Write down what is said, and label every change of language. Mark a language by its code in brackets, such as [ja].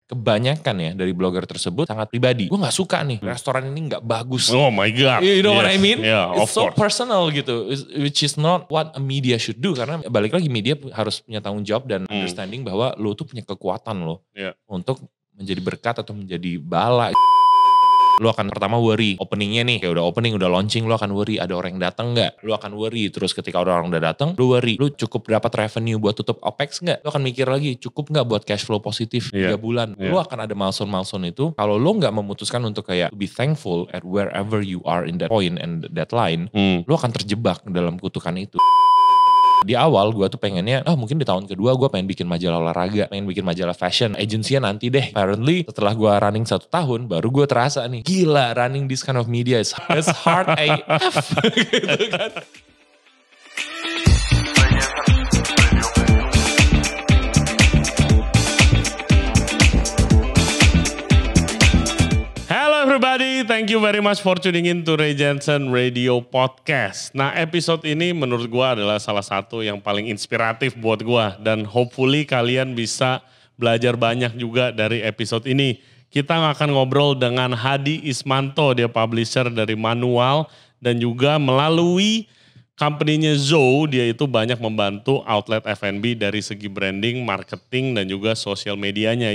[id] kebanyakan ya dari blogger tersebut sangat pribadi. Gue gak suka nih, restoran ini gak bagus. [en] Oh my God. You know what I mean? Yeah, It's so personal [id] gitu, [en] which is not what a media should do. [id] Karena balik lagi media harus punya tanggung jawab dan understanding bahwa lo tuh punya kekuatan lo untuk menjadi berkat atau menjadi bala. Lo akan pertama worry, openingnya nih, kayak udah opening, udah launching, lo akan worry ada orang yang datang gak? Lo akan worry, terus ketika orang udah datang, lo worry, lo cukup dapat revenue buat tutup OPEX gak? Lo akan mikir lagi, cukup gak buat cash flow positif 3 bulan? Lo akan ada milestone-milestone itu, kalau lo gak memutuskan untuk kayak [en] be thankful at wherever you are in that point and that line, [id] lo akan terjebak dalam kutukan itu. Di awal gue tuh pengennya, mungkin di tahun kedua gue pengen bikin majalah olahraga, pengen bikin majalah fashion, agency-nya nanti deh. Apparently setelah gue running 1 tahun, baru gue terasa nih, gila [en] running this kind of media is hard AF [id] gitu kan. [en] Everybody, thank you very much for tuning in to Ray Jensen Radio Podcast. [id] Nah, episode ini menurut gue adalah salah satu yang paling inspiratif buat gue. Dan hopefully kalian bisa belajar banyak juga dari episode ini. Kita akan ngobrol dengan Hadi Ismanto, dia publisher dari Manual. Dan juga melalui company-nya Zoe, dia itu banyak membantu outlet F&B dari segi branding, marketing, dan juga sosial medianya.